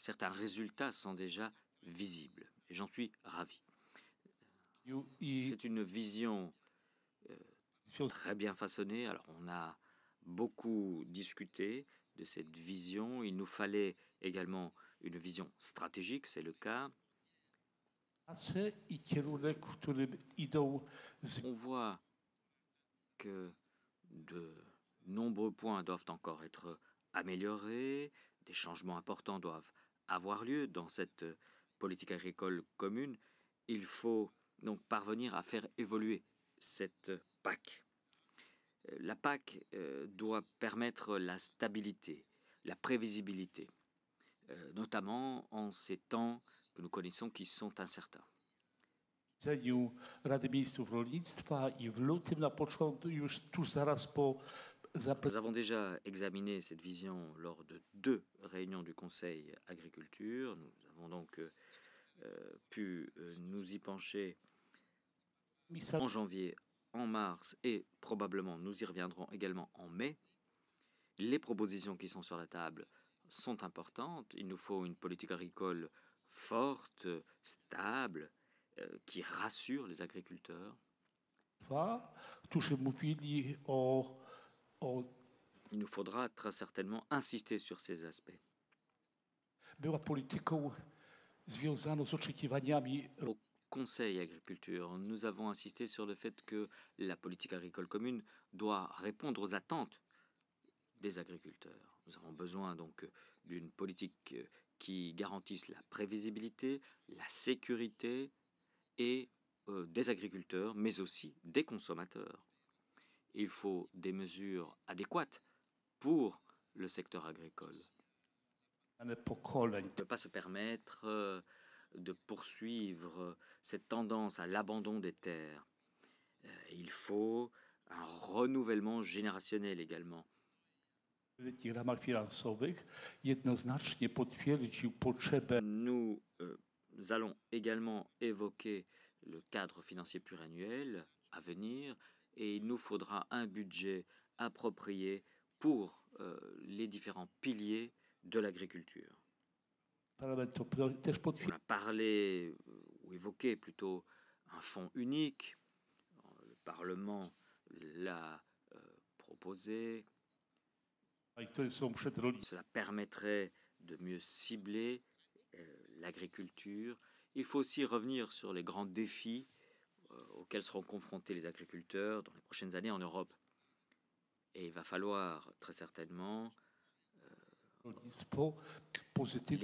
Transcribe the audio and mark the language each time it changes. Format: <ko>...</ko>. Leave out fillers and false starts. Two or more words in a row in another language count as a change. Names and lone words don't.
<fr>certains résultats sont déjà visibles et j'en suis ravi.</fr> <pl>i</pl> <fr>C'est une vision très bien façonnée. Alors on a beaucoup discuté de cette vision. Il nous fallait également une vision stratégique, c'est le cas.</fr> <pl>pracę i kierunek, w którym idą</pl> <fr>On voit que de nombreux points doivent encore être améliorés, des changements importants doivent avoir lieu dans cette politique agricole commune. Il faut donc parvenir à faire évoluer cette PAC. La PAC doit permettre la stabilité, la prévisibilité, notamment en ces temps que nous connaissons qui sont incertains.</fr> <pl>posiedzeniu Rady Ministrów Rolnictwa i w lutym na początku, już tuż zaraz po</pl> <fr>Nous avons déjà examiné cette vision lors de 2 réunions du Conseil agriculture. Nous avons donc pu nous y pencher</fr> <pl>zaprezentowanym</pl> <fr>en janvier en mars et probablement nous y reviendrons également en mai. Les propositions qui sont sur la table sont importantes. Il nous faut une politique agricole forte, stable, qui rassure les agriculteurs.</fr> <pl>Którzy mówili o</pl> <fr>Il nous faudra très certainement insister sur ces aspects.</fr> <pl>była polityką związaną z oczekiwaniami</pl> <fr>Au Conseil agriculture, nous avons insisté sur le fait que la politique agricole commune doit répondre aux attentes des agriculteurs. Nous avons besoin donc d'une politique qui garantisse la prévisibilité, la sécurité et des agriculteurs, mais aussi des consommateurs. Il faut des mesures adéquates pour le secteur agricole.</fr> <pl>pokoleń.</pl> <fr>On ne peut pas se permettre de poursuivre cette tendance à l'abandon des terres. Il faut un renouvellement générationnel également.</fr> <pl>W wieloletnich ramach finansowych jednoznacznie potwierdził potrzebę</pl> <fr>Nous allons également évoquer le cadre financier pluriannuel à venir et il nous faudra un budget approprié pour les différents piliers de l'agriculture.</fr> <pl>parlamentu, też</pl> <fr>On a parlé ou évoqué plutôt un fonds unique. Le Parlement l'a proposé.</fr> <pl>które są przed rolnikami.</pl> <fr>Cela permettrait de mieux cibler l'agriculture. Il faut aussi revenir sur les grands défis auxquels seront confrontés les agriculteurs dans les prochaines années en Europe. Et il va falloir très certainement</fr> <pl>Rolnictwo pozytywnie</pl>